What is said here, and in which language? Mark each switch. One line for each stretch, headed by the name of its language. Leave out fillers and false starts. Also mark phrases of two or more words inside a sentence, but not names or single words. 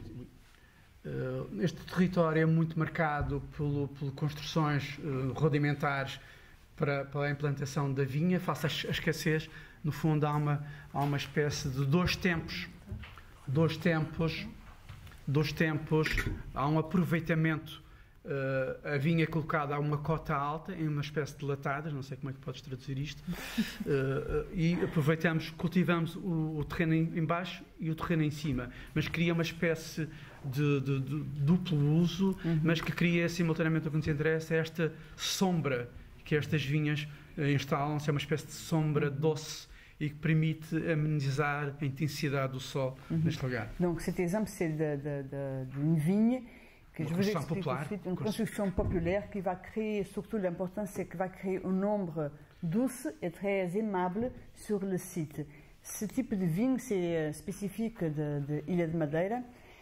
Portuguese: Este território é muito marcado por construções rudimentares para a implantação da vinha, face à escassez. No fundo, há uma espécie de dois tempos, há um aproveitamento, a vinha é colocada a uma cota alta, em uma espécie de latadas, não sei como é que podes traduzir isto, e cultivamos o terreno em baixo e o terreno em cima, mas cria uma espécie de duplo uso, mas que cria simultaneamente, o que nos interessa é esta sombra que estas vinhas instalam-se, é uma espécie de sombra doce
French: et qui permet d'amenuiser l'intensité du sol
Portuguese: neste lugar.
French: Donc cet exemple, c'est d'une vigne que je vous explique tout de suite, une construction populaire qui va créer, surtout l'important, c'est qu'elle va créer une ombre douce et très aimable sur le site. Ce type de vigne, c'est spécifique de Ilha de Madeira.